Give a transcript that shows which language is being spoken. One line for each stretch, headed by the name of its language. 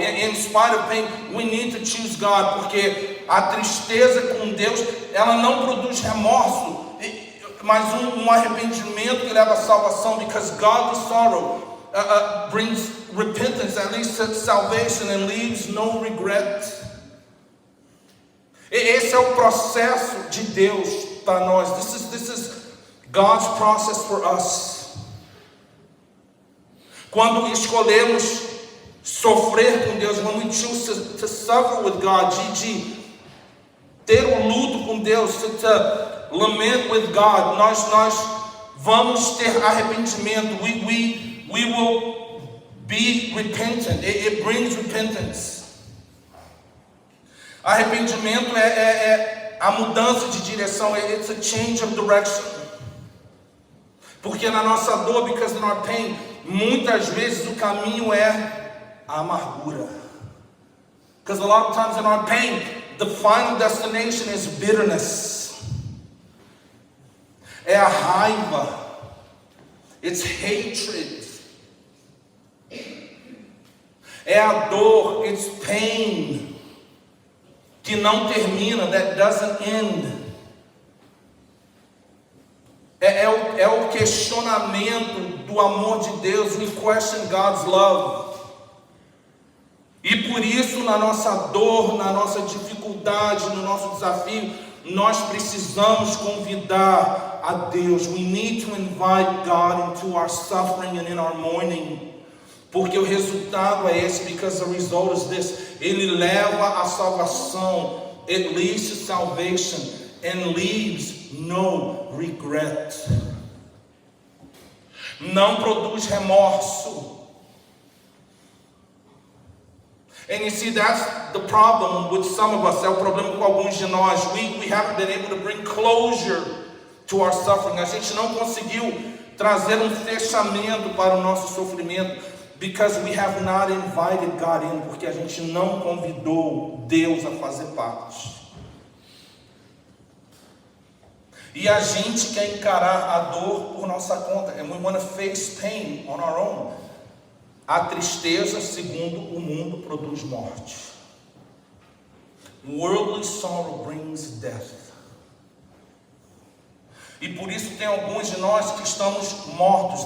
English: In spite of pain, we need to choose God,
Portuguese: porque a tristeza com Deus, ela não produz remorso, mas um arrependimento que leva à salvação,
English: because godly sorrow brings repentance, that leads to salvation and leaves no regret.
Portuguese: Esse é o processo de Deus para nós.
English: This is God's process for us.
Portuguese: Quando escolhemos sofrer com Deus,
English: when we choose to suffer with God,
Portuguese: de ter luto com Deus,
English: to lament with God,
Portuguese: nós vamos ter arrependimento.
English: We will be repentant. It brings repentance.
Portuguese: Arrependimento é a mudança de direção.
English: It's a change of direction.
Portuguese: Porque na nossa dor,
English: because in our pain,
Portuguese: muitas vezes o caminho é a amargura.
English: Because a lot of times in our pain, the final destination is bitterness.
Portuguese: É a raiva.
English: It's hatred.
Portuguese: É a dor.
English: It's pain.
Portuguese: Que não termina.
English: That doesn't end.
Portuguese: É o questionamento do amor de Deus.
English: We question God's love.
Portuguese: E por isso, na nossa dor, na nossa dificuldade, no nosso desafio, nós precisamos convidar a Deus.
English: We need to invite God into our suffering and in our mourning.
Portuguese: Porque o resultado é esse,
English: because the result is this.
Portuguese: Ele leva a salvação.
English: it leads to salvation and leaves no regret.
Portuguese: Não produz remorso.
English: And you see, that's the problem with some of us.
Portuguese: É o problema com alguns de nós.
English: We haven't been able to bring closure to our suffering.
Portuguese: A gente não conseguiu trazer um fechamento para o nosso sofrimento.
English: Because we have not invited God in.
Portuguese: Porque a gente não convidou Deus a fazer parte. E a gente quer encarar a dor por nossa conta.
English: And we want to face pain on our own.
Portuguese: A tristeza, segundo o mundo, produz morte.
English: Worldly sorrow brings death.
Portuguese: E por isso tem alguns de nós que estamos mortos.